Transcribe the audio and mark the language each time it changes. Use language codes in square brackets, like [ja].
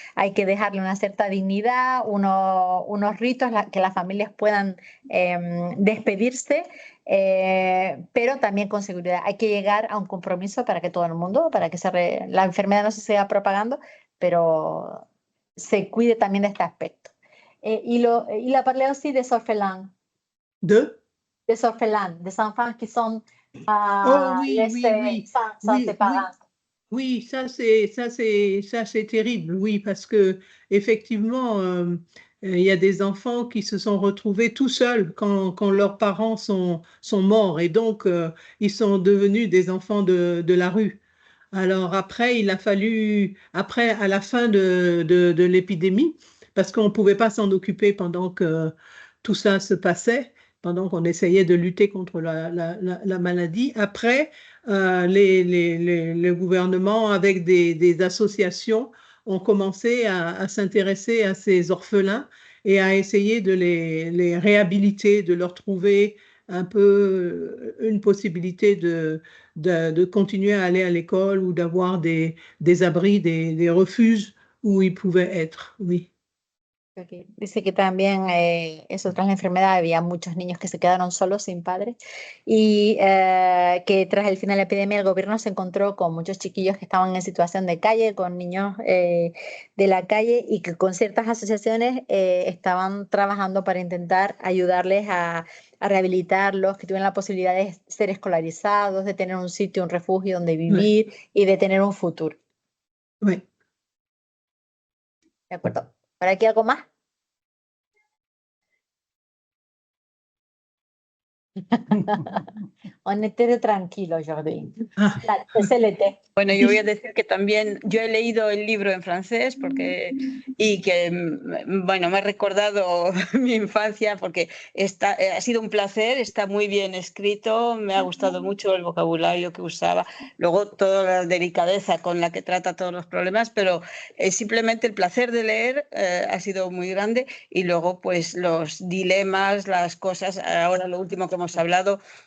[es] Hay que dejarle una cierta dignidad, unos ritos que las familias puedan despedirse, pero también con seguridad. Hay que llegar a un compromiso para que todo el mundo, para que la enfermedad no se siga propagando, pero se cuide también de este aspecto. [fr] Il a parlé aussi des orphelins. Des orphelins, des enfants qui sont laissés sans ses parents. Oui, ça c'est terrible, oui, parce que effectivement, il y a des enfants qui se sont retrouvés tout seuls quand leurs parents sont morts et donc ils sont devenus des enfants de la rue. Alors après, il a fallu, à la fin de l'épidémie, parce qu'on ne pouvait pas s'en occuper pendant que tout ça se passait, pendant qu'on essayait de lutter contre la maladie. Après, les gouvernements, avec des associations, ont commencé à s'intéresser à ces orphelins et à essayer de les réhabiliter, de leur trouver un peu une possibilité de continuer à aller à l'école ou d'avoir des abris, des refuges où ils pouvaient être, oui. Okay. [es] Dice que también eso tras la enfermedad había muchos niños que se quedaron solos sin padres y que tras el final de la epidemia el gobierno se encontró con muchos chiquillos que estaban en situación de calle, con niños de la calle y que con ciertas asociaciones estaban trabajando para intentar ayudarles a rehabilitarlos, que tuvieran la posibilidad de ser escolarizados, de tener un sitio, un refugio donde vivir y de tener un futuro. [fr] Oui. [es] De acuerdo. ¿Para aquí algo más? [fr] On était tranquilo aujourd'hui. C'est l'été. [es] Bueno, yo voy a decir que también yo he leído el libro en francés y que, bueno, me ha recordado mi infancia porque ha sido un placer, está muy bien escrito, me ha gustado mucho el vocabulario que usaba, luego toda la delicadeza con la que trata todos los problemas, pero simplemente el placer de leer ha sido muy grande y luego pues los dilemas, las cosas, ahora lo último que hemos hablado,